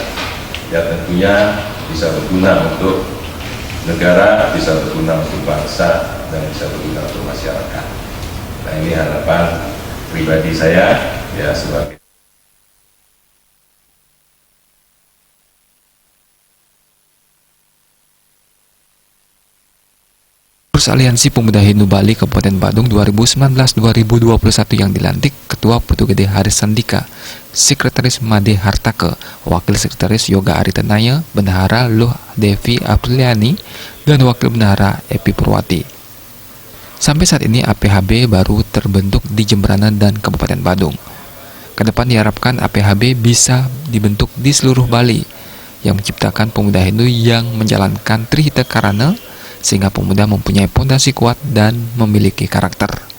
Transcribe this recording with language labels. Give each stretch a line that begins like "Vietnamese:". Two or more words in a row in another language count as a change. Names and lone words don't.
Indonesian: Ya tentunya bisa berguna untuk negara, bisa berguna untuk bangsa, dan bisa berguna untuk masyarakat. Nah ini harapan pribadi saya ya sebagai Aliansi Pemuda Hindu Bali Kabupaten Badung 2019-2021 yang dilantik Ketua Putu Gede Haris Sandika, Sekretaris Made Hartake, Wakil Sekretaris Yoga Aritanaya, Bendahara Luh Devi Apriliani, dan Wakil Bendahara Epi Purwati. Sampai saat ini APHB baru terbentuk di Jemberana dan Kabupaten Badung. Kedepan diharapkan APHB bisa dibentuk di seluruh Bali yang menciptakan pemuda Hindu yang menjalankan Trihita Karana sehingga pemuda mempunyai fondasi kuat dan memiliki karakter.